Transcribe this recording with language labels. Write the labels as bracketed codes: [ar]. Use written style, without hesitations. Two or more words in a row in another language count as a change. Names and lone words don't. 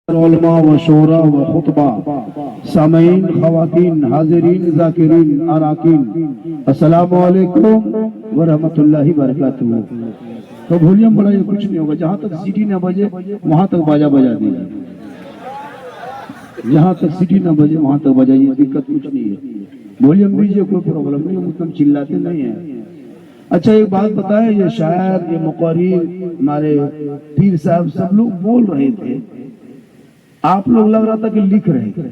[ur] علماء و شعراء و خطباء سامعین خواتین حاضرین ذاکرین اراکین [ar] السلام عليكم ورحمة الله وبركاته. [ur] تو والیوم بڑھائیے، کچھ نہیں ہوگا۔ جہاں تک سیٹی نہ بجے وہاں تک باجا بجا دیجیے، جہاں تک سیٹی نہ بجے وہاں تک بجائیے، دقت کچھ نہیں ہے. والیوم دیجیے، کوئی پرابلم نہیں، مطلب چلاتے نہیں ہے۔ اچھا ایک بات بتائیں، یہ شاعر یہ مقرری ہمارے پیر صاحب سب لوگ بول رہے تھے، آپ لوگ لگ رہا تھا کہ لکھ رہے تھے.